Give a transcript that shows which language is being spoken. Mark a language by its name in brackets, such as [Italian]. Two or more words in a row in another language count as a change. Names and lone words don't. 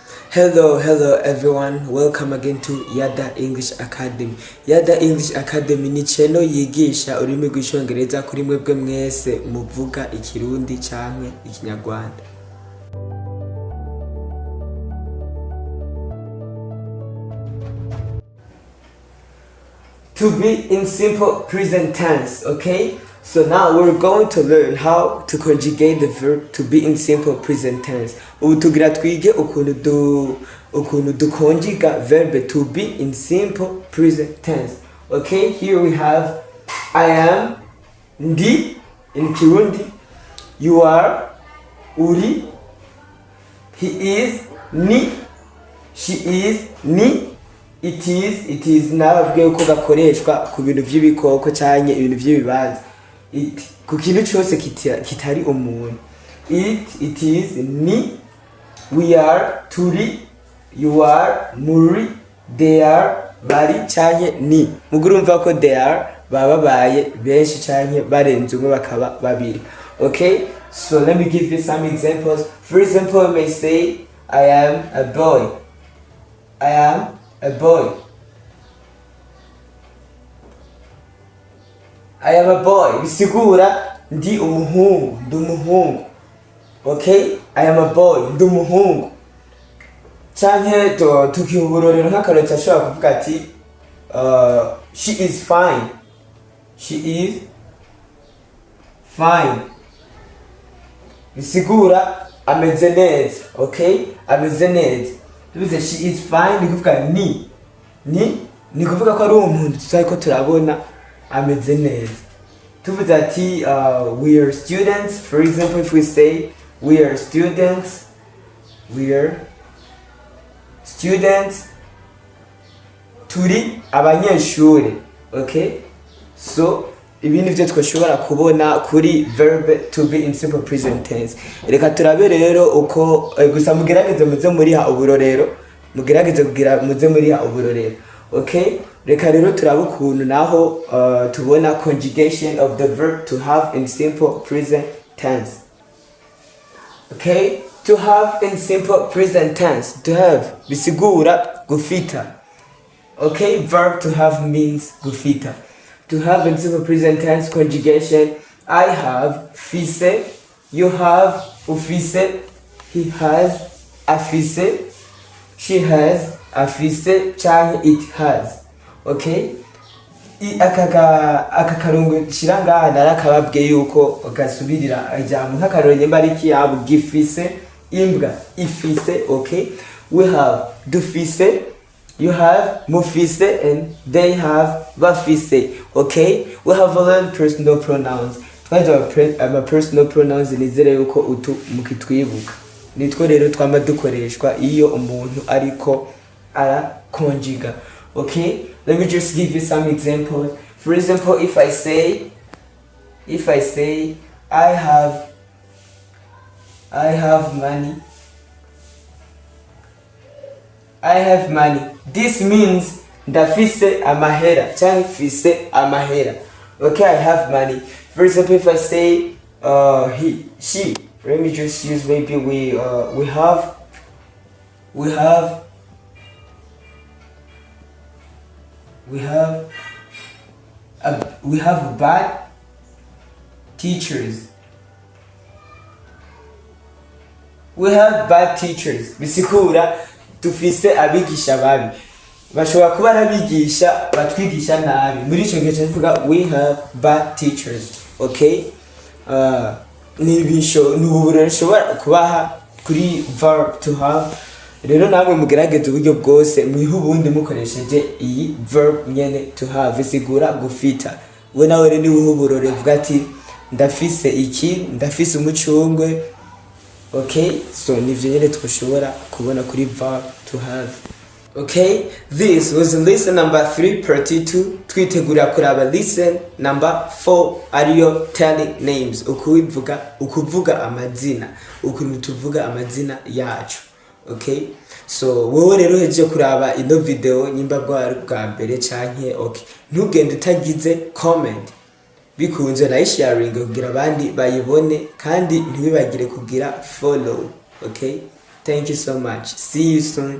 [English] Hello everyone, welcome again to Yada English Academy. [Rundi] Yada English Academy ni channel yigisha ururimi rw'icyongereza kuri mwebwe mwese muvuga Ikirundi cyangwa Ikinyarwanda. [English] To be in simple present tense, okay? So now we're going to learn how to conjugate the verb to be in simple present tense. [Rundi] Ubu tugira twige ukuntu dukonjiga [English] verb to be in simple present tense. Okay, here we have I am, ndi in Kirundi, you are, uri, he is, ni, she is, ni, it is [Rundi] nababwiye uko gakoreshwa ku bintu by'ibikoko cyane ibintu by'ibibanza. Ku kintu cyose kitari umuntu. [English] It is, ni, we are, turi, you are, muri, they are, [Rundi] bari cyane ni. Mugurumva ko [English] they are [Rundi] bababaye benshi cyane barenze umwe bakaba babiri. [English] Okay, so let me give you some examples. For example, I may say I am a boy. I am a boy. I am a boy. [Rundi] Bisigura ndi umuhungu. [English] Okay? I am a boy. [Rundi] Ndi umuhungu. Canke tukihuburorero nk'akarota ashobora kuvuga ati [English] she is fine. She is fine. [Rundi] Bisigura ameze neza. Okay? Ameze neza. Tuvuze [English] she is fine [Rundi] ni kuvuga ni kuvuga ko ari umuntu tutari turabona ameze neza. Tuvuze ati [English] we are students. For example, if we say we are students, [Rundi] turi abanyeshuri. Okay, so ibi nivyo twashobora kubona kuri [English] verb to be in simple present tense. [Rundi] Reka turabe rero uko gusa mugerageze muze muriha uburorero, muze muriha uburorero. Okay, reka rero turabe ukuntu naho tubona [English] conjugation of the verb to have in simple present tense. Okay, to have in simple present tense, to have [Rundi] bisigura gufita. [English] Okay, verb to have means gufita. To have in simple present tense conjugation, I have fise, you have ufise, he has afise, she has afise, cyangwa it has. [Rundi] Okay, aka karungu shiranga narakababwiye yuko gasubirira ijambo nk'akarorero mbariki yabo gifise, imbwa ifise. [English] Okay, we have dufise, you have mufise, and they have bafise. Okay, we have learned personal pronouns. [Rundi] Twaje [English] personal pronouns [Rundi] nizere yuko utu mukitwibuka. Nitwo rero twama dukoreshwa iyo umuntu ariko ara conjuga. [English] Okay, let me just give you some examples. For example, if I say I have money. I have money. This means [Rundi] ndafise amahera cyangwa mfise amahera. [English] Okay, I have money. For example, if I say he, she, let me just use maybe we have bad teachers. We have bad teachers. [Rundi] Bisikura tufise abigisha babi. Bashobora kuba arabigisha batwigisha nabi. Muri ico gihe tuvuga [English] we have bad teachers. [Rundi] Okay? Nuburero shobora kubaha kuri [English] verb to have. [Rundi] Rero namwe mugerageze uburyo bwose mwiha ubundi mukoresheje iyi verb nyene [English] to have [Rundi] bisigura gufita. We nawe rero niwe uburore vuga ati ndafise iki, ndafise umucungwe. Okay, so nivyo nyene twashobora kubona kuri [English] verb to have. Okay, this was lesson number 3 part 2. [Rundi] Twitegura kuraba [English] lesson number 4 [Rundi] ariyo [English] telling names, [Rundi] ukuvuga amazina, ukuntu tuvuga amazina yacu. Okay, so wowe rero heje kuraba ino video nyimba bwa mbere canke okay, ntugende utagize comment. Bikunze na sharing kugira abandi bayibone kandi ntibibagire kugira follow. [English] Okay, Thank you so much. See you soon.